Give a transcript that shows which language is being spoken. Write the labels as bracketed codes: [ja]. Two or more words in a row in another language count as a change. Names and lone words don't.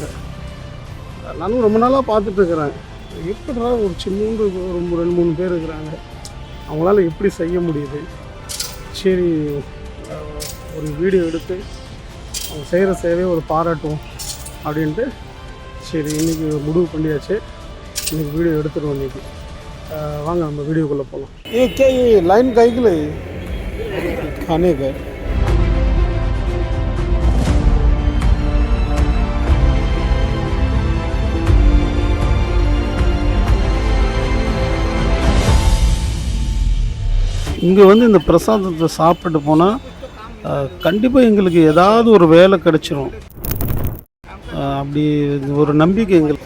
[ta] நானும் ரொம்ப நாளாக பார்த்துட்ருக்குறேன், எப்படிடா ஒரு சின்னூண்டு ஒரு 2-3 பேர் இருக்கிறாங்க, அவங்களால எப்படி செய்ய முடியுது. சரி, ஒரு வீடியோ எடுத்து அவங்க செய்கிற சேவையை ஒரு பாராட்டுவோம் அப்படின்ட்டு சரி இன்றைக்கி முடிவு பண்ணியாச்சு. [hi] इन्हें वीडियो [ta] எடுத்துறோம் இன்னைக்கு. வாங்க நம்ம வீடியோக்குள்ள போலாம். [hi] ये क्या ये लाइन काहे के लिए खाने का? [ta] இங்கே வந்து இந்த பிரசாதத்தை சாப்பிட்டு போனால் கண்டிப்பாக எங்களுக்கு ஏதாவது ஒரு வேலை கிடைச்சிரும், அப்படி ஒரு நம்பிக்கை எங்களுக்கு.